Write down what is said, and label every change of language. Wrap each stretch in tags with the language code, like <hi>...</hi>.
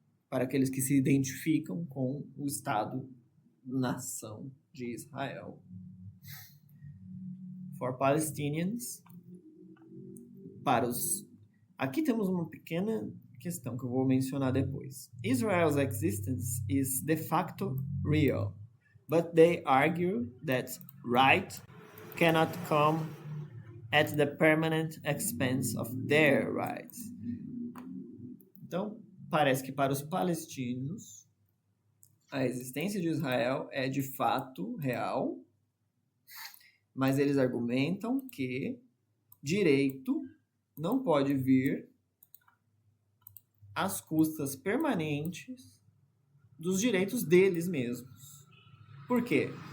<pt>Para aqueles que se identificam com o Estado-nação de Israel.</pt> <en>For Palestinians,</en> <pt>aqui temos uma pequena questão que eu vou mencionar depois.</pt> <en>Israel's existence is de facto real, but they argue that right cannot come at the permanent expense of their rights.</en> <pt>Então, parece que para os palestinos, a existência de Israel é de fato real, mas eles argumentam que direito não pode vir às custas permanentes dos direitos deles mesmos. Por quê?</pt>